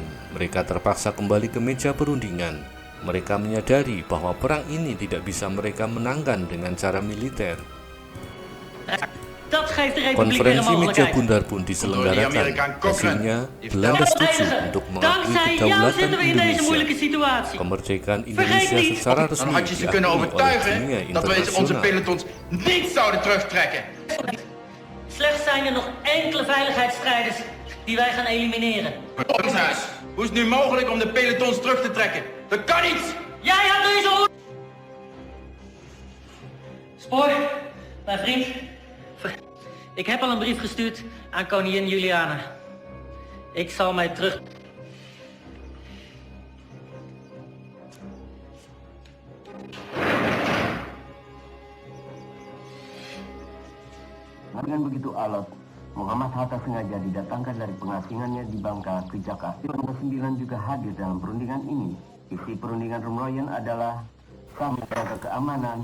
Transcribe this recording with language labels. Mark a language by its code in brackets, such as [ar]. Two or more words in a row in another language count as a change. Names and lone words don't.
[id] Mereka terpaksa kembali ke meja perundingan. Mereka menyadari bahwa perang ini tidak bisa mereka menangkan dengan cara militer. Konferensi meja bundar pun diselenggarakan. Hasilnya, Belanda setuju untuk mengakui kedaulatan Indonesia. Kemerdekaan Indonesia secara Dan resmi [nl] had je ze [id] diakui [nl] kunnen [id] oleh [nl] overtuigen [id] dunia [nl] dat wij onze [id] internasional. [nl] pelotons niet zouden terugtrekken. Slechts zijn er nog enkele veiligheidsstrijders die wij gaan elimineren. Koningshuis, hoe is het nu mogelijk om de pelotons terug te trekken? Dat kan niet! Jij had deze orde... Spoor, mijn vriend. Ik heb al een brief gestuurd aan koningin Juliana. Ik zal mij terug... [id] Dengan begitu alot, Muhammad Hatta sengaja didatangkan dari pengasingannya di Bangka ke Jakarta. Nomor 9 juga hadir dalam perundingan ini. Isi perundingan Rumroyen adalah sama menjaga keamanan.